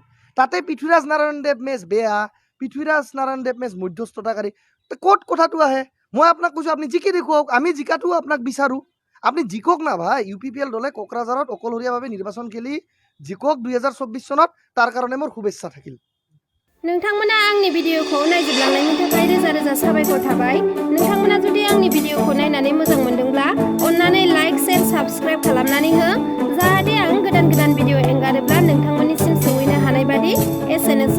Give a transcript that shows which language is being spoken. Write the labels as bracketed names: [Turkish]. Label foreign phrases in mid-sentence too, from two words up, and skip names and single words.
[Assamese] তাতে পৃথ্বীৰাজ নাৰায়ণ দেৱ মেছ বেয়া, পৃথ্বীৰাজ নাৰায়ণ দেৱ মেছ মধ্যস্থতাকাৰী, ক'ত কথাটো আহে? মই আপোনাক কৈছোঁ আপুনি জিকি দেখুৱাওক, আমি জিকাটোও আপোনাক বিচাৰোঁ। আপনি জিকক না ভাই। UPPL দলে কোকৰাঝাৰত অকলশৰীয়াভাৱে নিৰ্বাচন খেলি জিকক 2024 চনত, তাৰ কাৰণে মোৰ শুভেচ্ছা থাকিল। [Bodo] नोंथांमोना आंनि भिडिअखौ नायजोबलांनायनि थाखाय रोजा रोजा साबायखर थाबाय। नोंथांमोना जुदि आंनि भिडिअखौ नायनानै मोजां मोनदोंब्ला अन्नानै [English] like share subscribe [Bodo] खालामनानै हो, जाहाथे आं गोदान भिडिअ एंगारोब्ला नोंथांमोननिसिम सौहैनो हानाय बादि।